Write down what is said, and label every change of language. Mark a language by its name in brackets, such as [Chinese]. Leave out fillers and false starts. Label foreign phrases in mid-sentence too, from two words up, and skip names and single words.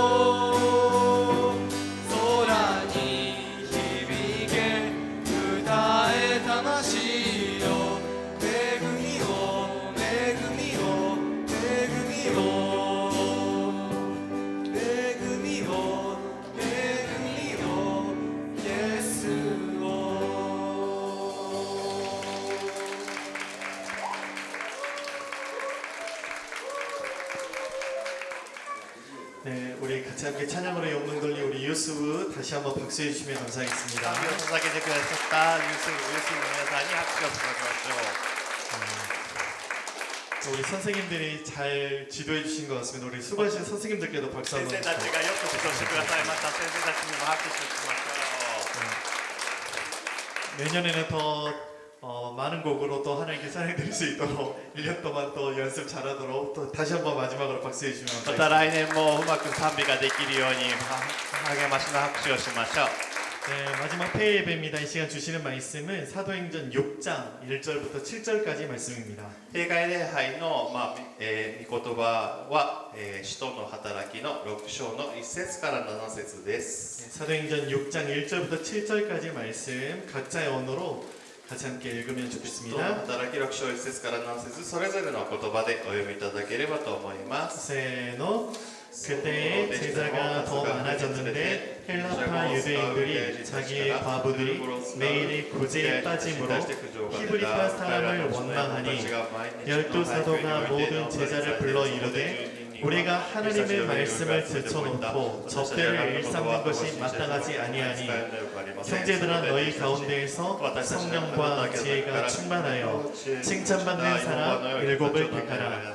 [Japanese] 空に響け歌え魂よ恵みを恵みを恵みを恵みを恵みをイエスを [Korean] 네, 우리 같이 함께 찬양으로 영광 돌린 우리 유스부 다시 한번 박수해 주시면 감사하겠습니다. [Japanese] 賛美を捧げてくださったユースの皆さんに拍手を捧げましょう [Korean] 우리 선생님들이 잘 지도해 주신 것 같습니다. 우리 수고하신 선생님들께도 박수 [Japanese] 先 [Korean] 한번 [Japanese] 生たちがよく指導してくださいました先生たちにも拍手しましょ [Korean] 내년에는 더 많은 곡으로 또 하나님께 찬양드릴 수 있도록 1년 동안 또 연습 잘하도록 또 다시 한번 마지막으로 박수해 주시면 [Japanese] うまた [Korean] 감사하겠습니다. [Japanese] 来年もうまく賛美ができるように励ましの拍手をしましょう [Korean] 네, 마지막 폐 예배입니다. 이 시간 주시는 말씀은 사도행전 6장 1절부터 7절까지 말씀입니다. [Japanese] 閉会礼拝の、御言葉は、使徒の働きの6章の1節から7節です [Korean] 네, 사도행전 6장 1절부터 7절까지 말씀 각자의 언어로 같이 함께 읽으면 [Japanese] 使徒の [Korean] 좋겠습니다. [Japanese] 働き6章1節から7節それぞれの言葉でお読みいただければと思います [Korean] 세노 그때에 제자가 더 많아졌는데 헬라파 유대인들이 자기의 과부들이 매일의 구제에 빠짐으로 히브리파 사람을 원망하니 12사도가 모든 제자를 불러 이르되 우리가 하나님의 말씀을 제쳐놓고 접대를 일삼는 것이 마땅하지 아니하니 형제들아 너희 가운데에서 성령과 지혜가 충만하여 칭찬받는 사람 7을 택하라.